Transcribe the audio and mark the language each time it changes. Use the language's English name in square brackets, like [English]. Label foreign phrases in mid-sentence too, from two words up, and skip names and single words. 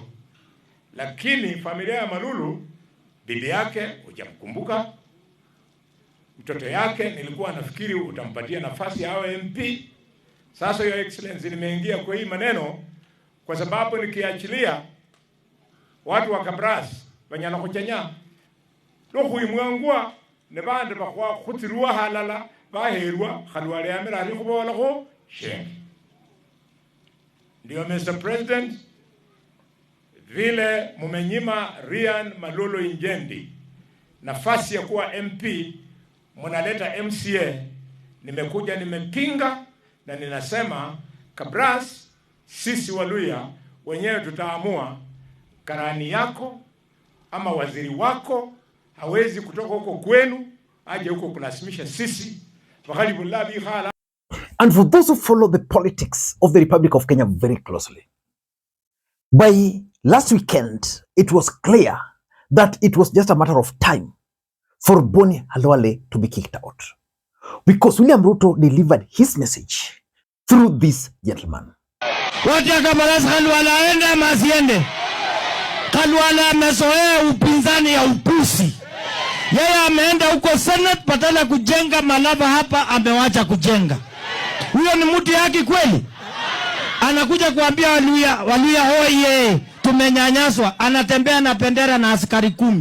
[Swahili] Lakini familia ya Malulu, bibi yake hujamkumbuka. Mtoto yake nilikuwa nafikiri utampatia nafasi ya MP. [Luyia] Sasa [English] Your Excellency, [Swahili] nimeingia kwa hii maneno kwa sababu nikiachilia watu wa Kabras [Luyia] banyana kuchanya lohu imwangwa ne bande bakwa khutirwa halala baherwa Khalwale amira ali kubola ko shengi. [Swahili] Ndio Mr. President, vile mumenyima Ryan Malulu Njendi nafasi ya kuwa MP, mnaleta MCA, nimekuja nimepinga na ninasema Kabras, sisi Waluya wenyewe tutaamua. Karani yako ama waziri wako hawezi kutoka huko kwenu aje huko kulasimisha sisi. [English] And for those who follow the politics of the Republic of Kenya very closely, by last weekend it was clear that it was just a matter of time for Boni Khalwale to be kicked out, because William Ruto delivered his message through this gentleman. [Swahili] Khalwale aende ama asiende? Khalwale amezoea upinzani ya upusi. Yeye ameenda huko Senate badala kujenga Malava, hapa amewacha kujenga. Huyo ni mtu yake kweli? Anakuja kuambia Waluya hoye tumenyanyaswa, anatembea na bendera na askari 10.